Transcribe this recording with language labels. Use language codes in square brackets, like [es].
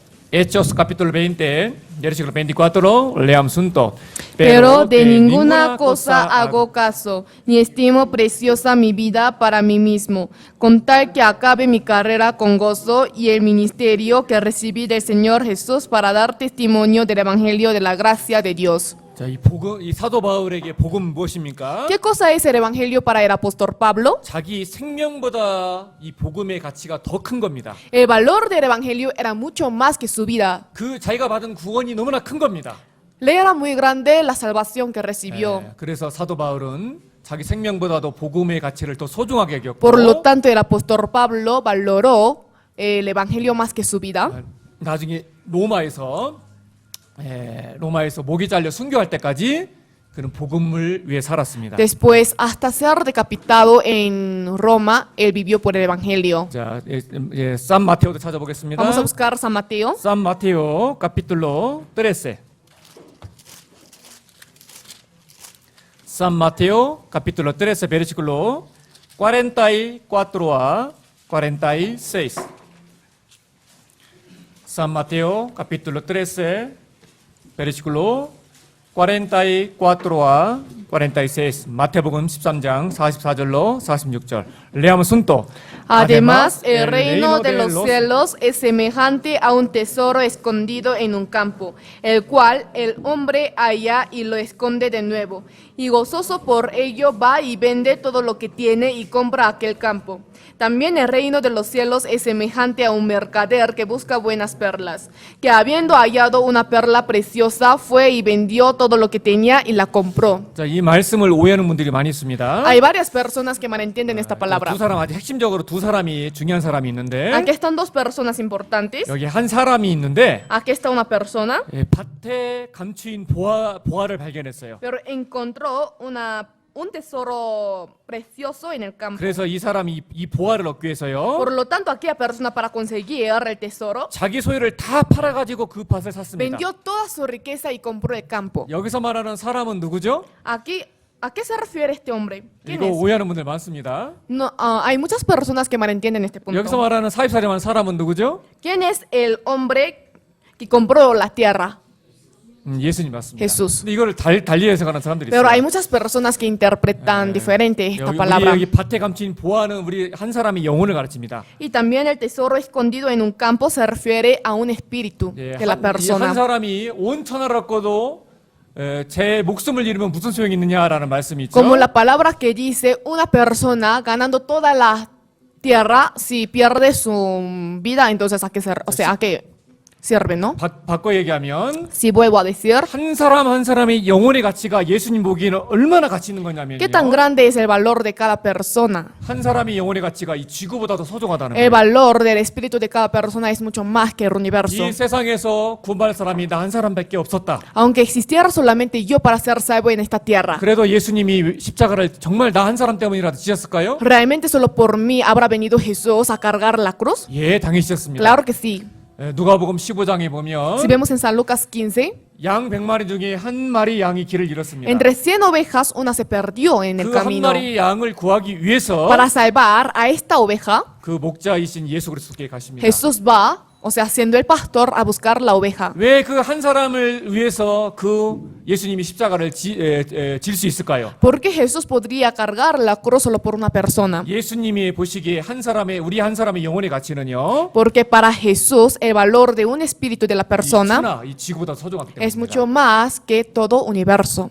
[es] Hechos capítulo 20, versículo 24, leamos juntos. Pero de ninguna cosa hago caso, ni estimo preciosa mi vida para mí mismo, con tal que acabe mi carrera con gozo y el ministerio que recibí del Señor Jesús para dar testimonio del evangelio de la gracia de Dios. [ko] 자, 이 복음, 이 사도 바울에게 복음 무엇입니까? [es] ¿Qué cosa es el evangelio para el apóstol Pablo? [ko] 자기 생명보다 이 복음의 가치가 더 큰 겁니다. [es] El valor del evangelio era mucho más que su vida. [ko] 그 자기가 받은 구원이 너무나 큰 겁니다. [es] Le era muy grande la salvación que recibió. [ko] 그래서 사도 바울은 자기 생명보다도 복음의 가치를 더 소중하게 여겼고 [es] Por lo tanto, el apóstol Pablo valoró el evangelio más que su vida. [ko] 나중에 로마에서 목이 잘려 순교할 때까지 그는 복음을 위해 살았습니다. [es] Después, hasta ser decapitado en Roma, él vivió por el evangelio. [ko] 자, 산 마테오도 찾아보겠습니다. [es] Vamos a buscar San Mateo. 산 마테오 capítulo 13. San Mateo capítulo 13 versículo 44 a 46. San Mateo capítulo 13 versículo [ko] 44와 46, 마태복음 13장 44절로 46절. [es] Leamos junto. Además, el reino de los cielos es semejante a un tesoro escondido en un campo, el cual el hombre halla y lo esconde de nuevo. Y gozoso por ello va y vende todo lo que tiene y compra aquel campo. También el reino de los cielos es semejante a un mercader que busca buenas perlas, que habiendo hallado una perla preciosa, fue y vendió todo lo que tenía y la compró. [ko] 자, 이 말씀을 오해하는 분들이 많이 있습니다. [es] Hay varias personas que malentienden esta palabra. [ko] 두 사람 아주 핵심적으로 두 사람이 중요한 사람이 있는데 [es] Aquí están dos personas importantes. [ko] 여기 한 사람이 있는데 [es] Aquí está una persona, [ko] 예, 밭에 감추인 보화를 발견했어요. [es] pero encontró un tesoro precioso en el campo. [ko] 그래서 이 사람이 이 보화를 얻기 위해서요. [es] Por lo tanto, aquella persona para conseguir el tesoro [ko] 자기 소유를 다 팔아가지고 그 밭을 샀습니다. [es] vendió toda su riqueza y compró el campo. [ko] 여기서 말하는 사람은 누구죠? [es] Aquí, ¿a qué se refiere este hombre? ¿Quién [ko] 이거 [es] es? [ko] 오해하는 분들 많습니다. [es] No, hay muchas personas que malentienden este [ko] 여기서 [es] punto. [ko] 말하는 44년 사람은 누구죠? [es] ¿Quién es el hombre que compró la tierra? [ko] 예수님 맞습니다. [es] Jesús. [ko] 근데 이거를 달리 해석하는 사람들이 [es] Pero [ko] 있어요. [es] hay muchas personas que interpretan diferente esta [ko] 우리 [es] palabra. [ko] 여기 밭에 감춘 보화는 우리 한 사람이 영혼을 가르칩니다. [es] Y también el tesoro escondido en un campo se refiere a un espíritu [ko] 예, [es] de la [ko] 한 [es] persona. [ko] 사람이 온 천하를 얻고도 제 목숨을 잃으면 무슨 소용이 있느냐라는 말씀이 있죠. [es] Como la palabra que dice una persona ganando toda la tierra, si pierde su vida, entonces a qué a qué sirve, ¿no? [ko] 바꿔 얘기하면 [es] Si vuelvo a decir, [ko] 한 사람 한 사람의 영혼의 가치가 예수님 보기에는 얼마나 가치 있는 거냐면요. [es] ¿qué tan grande es el valor de cada persona? [ko] 한 사람의 영혼의 가치가 이 지구보다도 소중하다는 [es] El [ko] 거예요. [es] valor del espíritu de cada persona es mucho más que el universo. [ko] 이 세상에서 구원받을 사람이 나 한 사람밖에 없었다. [es] Aunque existiera solamente yo para ser salvo en esta tierra, [ko] 그래도 예수님이 십자가를 정말 나 한 사람 때문이라도 지셨을까요? [es] ¿realmente solo por mí habrá venido Jesús a cargar la cruz? [ko] 예, 당연히 지셨습니다. [es] Claro que sí. [ko] 누가복음 15장에 보면 [es] Si vemos en San Lucas 15, [ko] 양 100마리 중에 한 마리 양이 길을 잃었습니다. [es] entre 100 ovejas, una se perdió en el [ko] 그 한 [es] camino. [ko] 마리 양을 구하기 위해서 [es] Para salvar a esta oveja, [ko] 그 목자이신 예수 그리스도께 가십니다. [es] Jesús va, o sea, siendo el pastor, a buscar la oveja. [ko] 왜 그 한 사람을 위해서 그 예수님이 십자가를 질 수 있을까요? [es] ¿Por qué Jesús podría cargar la cruz solo por una persona? [ko] 예수님이 보시기에 우리 한 사람의 영혼의 가치는요. [es] Porque para Jesús el valor de un espíritu de la persona [ko] 이 지구보다 소중하기 [es] es [ko] 때문입니다. [es] mucho más que todo universo.